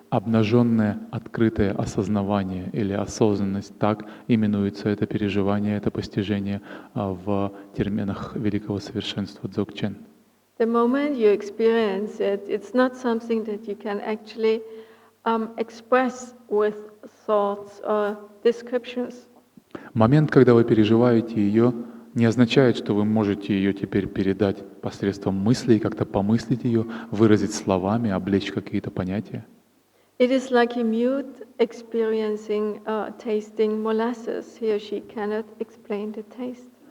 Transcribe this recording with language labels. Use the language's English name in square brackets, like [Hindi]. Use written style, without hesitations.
[Russian] Обнаженное, открытое осознавание или осознанность, так именуется это переживание, это постижение в терминах великого совершенства Дзогчен. [English] The moment you experience it, it's not something that you can actually express with thoughts or descriptions. [Russian] Момент, когда вы переживаете ее, не означает, что вы можете ее теперь передать посредством мыслей, как-то помыслить ее, выразить словами, облечь какие-то понятия. [English] It is like a mute experiencing tasting molasses. He or she cannot explain the taste.